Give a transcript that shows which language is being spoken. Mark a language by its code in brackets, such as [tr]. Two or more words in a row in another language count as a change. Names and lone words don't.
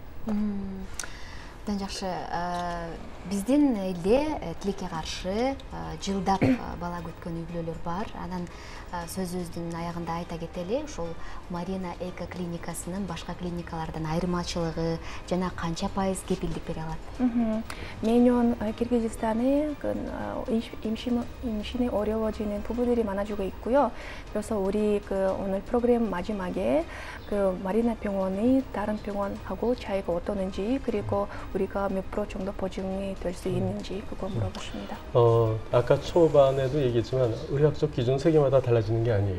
[ky] Жакшы, биздин элде тилекке каршы жылдап бала күткөн үй-бүлөлөр бар. Анан сөзүбүздүн аягында айта кетели, ушул Марина Эко клиникасынын башка клиникалардан айырмачылыгы жана канча пайыз кепилдик бере алат? Менен Киргизстане [ko] 임신의 어려워지는 부부들이 많아지고 있고요. 그래서 우리 오늘 프로그램 마지막에 마리나 병원이 다른 병원하고 차이가 어떠는지, 그리고 우리가 몇 프로 정도 보증이 될 수 있는지 그거 물어보십니다. 아까 초반에도 얘기했지만 의학적 기준 세계마다 달라지는 게 아니에요.